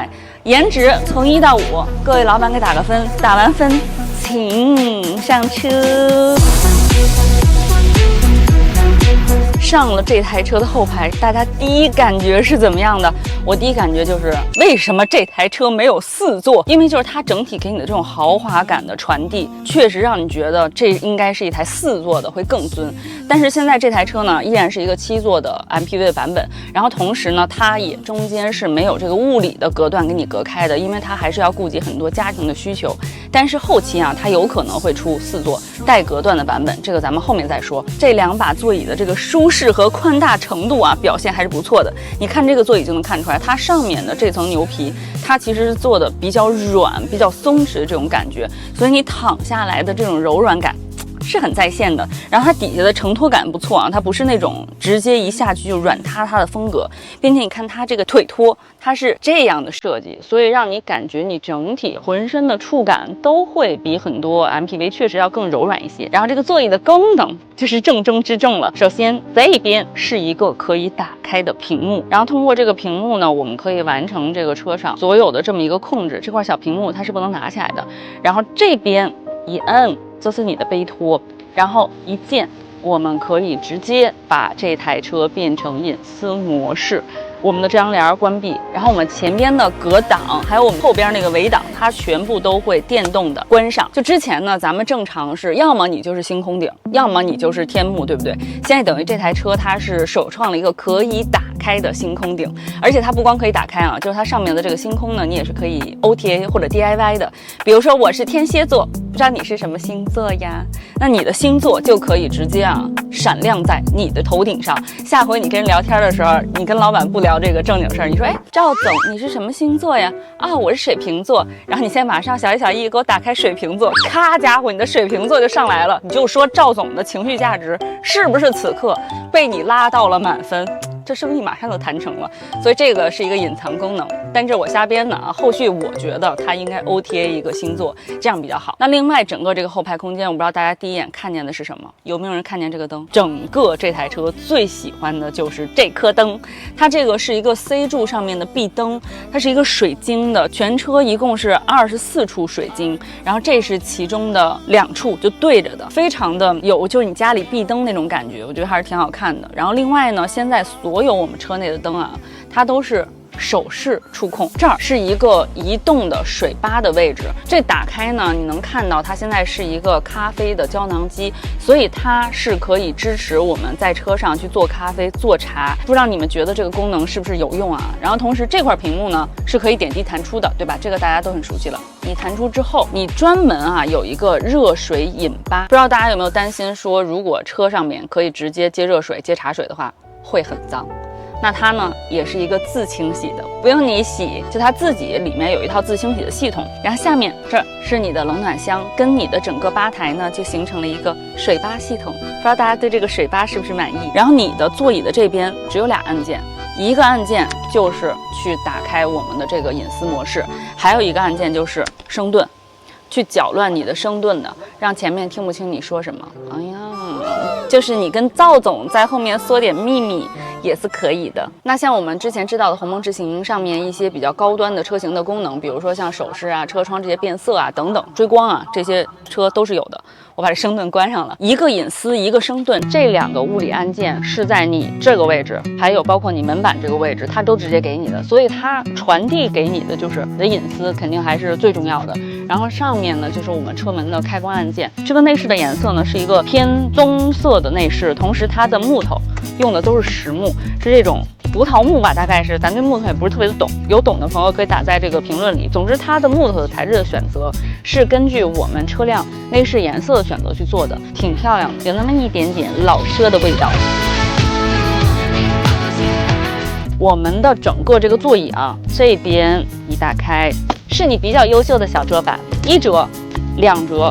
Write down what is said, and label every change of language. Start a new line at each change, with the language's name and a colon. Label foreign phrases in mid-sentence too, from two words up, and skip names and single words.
Chinese: 顏值從1到5，各位老闆給打個分，打完分請上車。上了這台車的後排，大家第一感覺是怎麼樣的？我第一感覺就是為什麼這台車沒有4座？因為就是它整體給你的這種豪華感的傳遞，確實讓你覺得這應該是一台4座的會更尊。但是現在這台車呢，依然是一個7座的 MPV 的版本，然後同時呢，它也中間是沒有這個物理的隔斷給你隔開的，因為它還是要顧及很多家庭的需求。但是後期啊，它有可能會出4座帶隔斷的版本，這個咱們後面再說。這2把座椅的這個舒適和寬大程度啊，表現還是不錯的。你看這個座椅就能看出來，它上面的這層牛皮，它其實是做的比較軟、比較鬆弛的這種感覺，所以你躺下來的這種柔軟感是很在線的。然后它底下的承托感不錯啊，它不是那种直接一下去就软塌塌的风格，并且你看它这个腿托，它是这樣的設計，所以讓你感覺你整體渾身的觸感都會比很多 MPV 確實要更柔軟一些。然後這個座椅的功能就是重中之重了。首先這邊是一個可以打開的屏幕，然後通過這個屏幕呢，我們可以完成這個車上所有的這麼一個控制。這塊小屏幕它是不能拿起來的，然後這邊一摁就是你的背托，然後一鍵我們可以直接把這台車變成隱私模式。我們的遮陽簾關閉，然後我們前邊的隔擋，還有我們後邊那個尾擋，它全部都會電動的關上。就之前呢，咱們正常是要麼你就是星空頂，要麼你就是天幕，對不對？現在等於這台車它是首創了一個可以打開的星空頂，而且它不光可以打開啊，就是它上面的這個星空呢，你也是可以 OTA 或者 DIY 的。比如說我是天蠍座，不知道你是什麼星座呀？那你的星座就可以直接閃亮在你的頭頂上。下回你跟人聊天的時候，你跟老闆不聊這個正經事兒，你說，哎，趙總，你是什麼星座呀？啊，我是水瓶座。然後你現在馬上小一小一給我打開水瓶座，咔家伙，你的水瓶座就上來了。你就說趙總的情緒價值是不是此刻被你拉到了滿分？這是不是你馬上就談成了？所以這個是一個隱藏功能，但這我瞎編的啊。後續我覺得它應該 OTA 一個星座，這樣比較好。那另外整個這個後排空間，我不知道大家第一眼看見的是什麼？有沒有人看見這個燈？整個這台車最喜歡的就是這顆燈，它這個是一個 C 柱上面的壁燈，它是一個水晶的，全車一共是24處水晶，然後這是其中的2處就對着的，非常的有就是你家裡壁燈那種感覺，我覺得還是挺好看的。然後另外呢，現在所有我們車內的燈啊，它都是手勢觸控，這兒是一個移動的水吧的位置。這打開呢，你能看到它現在是一個咖啡的膠囊機，所以它是可以支持我們在車上去做咖啡、做茶。不知道你們覺得這個功能是不是有用啊？然後同時這塊屏幕呢是可以點擊彈出的，對吧？這個大家都很熟悉了。你彈出之後，你專門有一個熱水飲吧。不知道大家有沒有擔心說，如果車上面可以直接接熱水、接茶水的話，會很髒。那它呢也是一個自清洗的，不用你洗，就它自己裡面有一套自清洗的系統。然後下面這是你的冷暖箱，跟你的整個吧台呢就形成了一個水吧系統。不知道大家對這個水吧是不是滿意？然後你的座椅的這邊只有2按鍵，一個按鍵就是去打開我們的這個隱私模式，還有一個按鍵就是聲頓，去攪亂你的聲頓的，讓前面聽不清你說什麼。哎呀，就是你跟趙總在後面說點秘密也是可以的。那像我們之前知道的鴻蒙智行上面一些比較高端的車型的功能，比如說像手勢啊、車窗這些變色啊等等、追光啊，這些車都是有的。我把這聲頓關上了，一個隱私，一個聲頓，這2個物理按鍵是在你這個位置，還有包括你門板這個位置，它都直接給你的，所以它傳遞給你的就是你的隱私，肯定還是最重要的。然後上面呢就是我們車門的開關按鍵，這個內飾的顏色呢是一個偏棕色的內飾，同時它的木頭用的都是實木，是這種葡萄木吧，大概是，咱對木頭也不是特別的懂，有懂的朋友可以打在這個評論裡。總之它的木頭的材質的選擇是根據我們車輛內飾顏色的選擇去做的，挺漂亮的，有那麼一點點老車的味道。我們的整個這個座椅啊，這邊一打開是你比較優秀的小桌板，1折、2折。